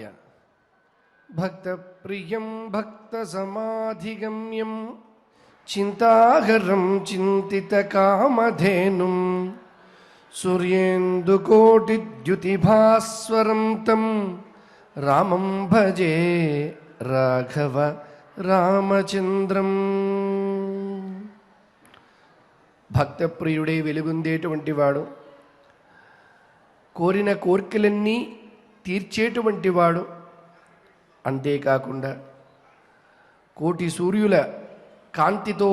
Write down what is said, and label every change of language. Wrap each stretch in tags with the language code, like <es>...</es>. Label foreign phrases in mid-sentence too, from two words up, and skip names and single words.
<sa>भक्त प्रियं भक्त समाधिगम्यं चिंताहरं चिंतितकामधेनुं सूर्येन्दुकोटिद्युतिभास्वरं तं रामं भजे राघव రామచంద్రం।</sa> <te>భక్త ప్రియుడే వెలుగొందేటువంటి వాడు, కోరిన కోర్కెలన్నీ తీర్చేటువంటి వాడు, అంతేకాకుండా కోటి సూర్యుల కాంతితో</te>